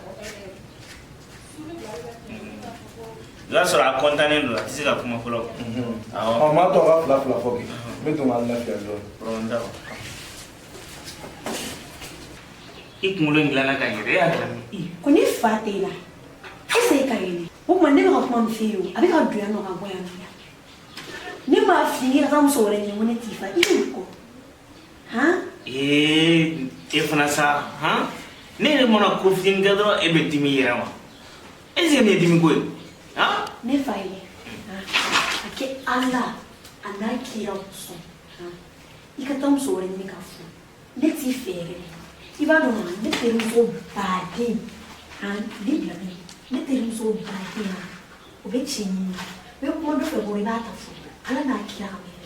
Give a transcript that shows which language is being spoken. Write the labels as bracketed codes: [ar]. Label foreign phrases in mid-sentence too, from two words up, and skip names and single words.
[bm] I b'a sɔrɔ a contannen don a tɛ se ka kuma fɔlɔ. Ɔ maa tɔ ka fila fɔ kɛ n bɛ don ka lafiya dɔɔni. Problème t'a la. I kunkolo in dilanna ka ɲɛ dɛ e y'a dilan min? Ko ne fa tɛ la [fr] est-ce que [bm] e ka yɛlɛ o tuma ne bɛ ka kuma min f'e ye o a bɛ ka don yan nɔ ka bɔ yan nɔ ne m'a f'i ye ka taa muso wɛrɛ ɲini ko ne t'i fa i bɛ kɔ han. E fana sa han ne yɛrɛ mana ko fitinin kɛ dɔrɔn e bɛ dimi i yɛrɛ ma [fr] est ce que [bm] nin ye dimi ko ye han. Ne fa ye a kɛ Ala a n'a kira sɔn i ka taa muso wɛrɛ ɲini ka furu ne t'i fɛ yɛrɛ i b'a dɔn ne terimuso baden ne bila ne terimuso baden o bɛ cɛ ɲini u bɛ kuma dɔ fɛ bɔ i b'a ta fɔ Ala n'a kira kama yɛrɛ.